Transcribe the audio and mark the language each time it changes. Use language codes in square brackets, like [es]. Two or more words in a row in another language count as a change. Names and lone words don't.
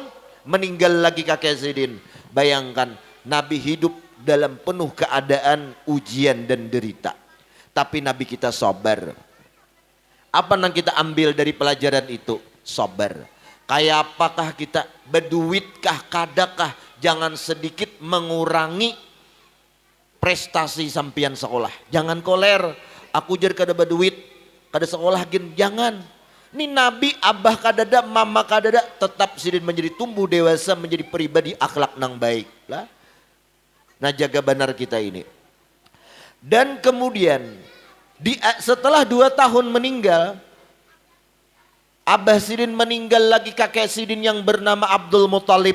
[id] Meninggal lagi kakek Sidin. Bayangkan Nabi hidup dalam penuh keadaan ujian dan derita. Tapi Nabi kita sabar. Apa yang kita ambil dari pelajaran itu? Sabar. Kayak apakah kita? Berduitkah, kadakah? Jangan sedikit mengurangi prestasi sampian sekolah. Jangan koler. [bjn] Aku jar kada berduit, kada sekolah gin. [id] Jangan. Ini Nabi, abah kadada, mama kadada, tetap Sidin menjadi tumbuh dewasa, menjadi pribadi akhlak nang baik lah. Nah jaga benar kita ini. Dan kemudian setelah 2 tahun meninggal, Abah Sidin meninggal lagi kakek Sidin yang bernama Abdul Muthalib.